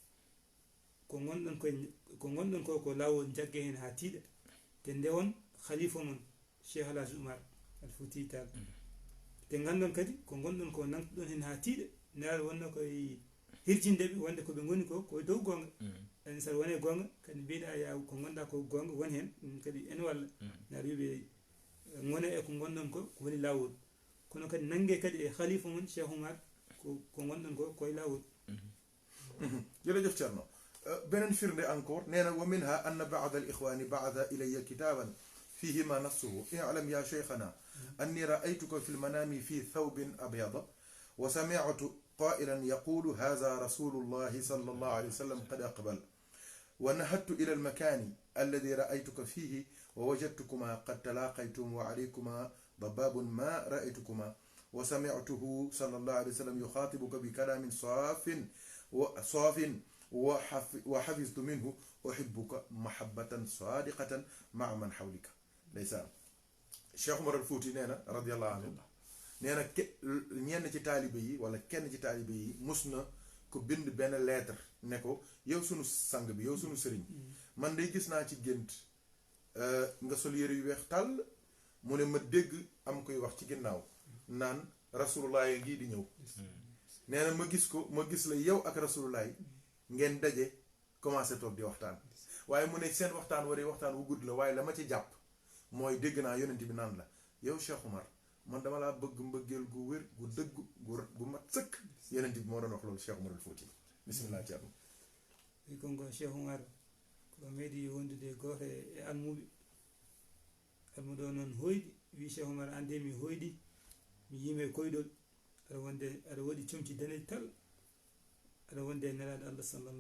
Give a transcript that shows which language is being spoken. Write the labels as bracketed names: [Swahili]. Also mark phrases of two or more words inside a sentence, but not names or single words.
[Fula] ko gonɗon ko laawol jagge hen ha tiiɗa te ndewon khalifa mon Cheikh Alhaji Oumar al Fouti Tall te gandon kadi ko gonɗon ko nantuɗon hen ha tiiɗa nelaaɗo wonno koye hirjindeɓe wonde koɓe goni ko dow gonga ani saɗa wone gonga kadi mbiɗa ya ko gonɗa ko gonga won hen ɗum kadi ene walla naɗa wiɓe ngone e ko gonɗon ko woni lawol kono kadi nangue kadi e khalifa mon Cheikh Oumar ko gonɗon ko koye lawol [Wolof] jërëjëf Thierno beneen firnde encore nee na [Arabic] ومنها أن بعض الإخوان بعث إلي كتابا فيه ما نصه اعلم يا شيخنا أني رأيتك في المنام في ثوب أبيض وسمعت قائلا يقول هذا رسول الله صلى الله عليه وسلم قد أقبل ونهضت إلى المكان الذي رأيتك فيه ووجدتكما قد تلاقيتم وعليكما ضباب ما رأيتكما وسمعته صلى الله عليه وسلم يخاطبك بكلام صاف وحفظت منه أحبك محبة صادقة مع من حولك ليس [Wolof] Cheikh Omar al Fouti nee na [Arabic] رضي الله عنه [Wolof] nee na ñenn ci taalibe yi wala kenn ci taalibe yi mus na ko bind benn lettre ne ko yow sunu sang bi yow sunu sëriñ man day gis naa ci gént nga sol yére yu weex tàll mu ne ma dégg am koy wax ci ginnaaw naan rasulullah yi ngi di ñëw nee na ma gis la yow ak rasulullah ngeen daje commencé toog di waxtaan waaye mu ne seen waxtaan wari waxtaan wu gudd la waaye la ma ci jàpp mooy dégg naa yonent bi naan la yow Cheikh Oumar man dama laa bëgg mbëggeel gu wér gu dëgg gu mat sëkk yonent bi moo doon wax loolu Cheikh Oumar al Fouti bismillah Thierno [Fula] wi konko Cheikh Oumar ko meeɗi wondude gooto e almuɗo noon hoyɗi wi Cheikh Oumar ande mi hoyɗi mi yime koyɗol aɗa waɗi comci daneji tal aɗa wonde e nelaɗo Allah sallallahu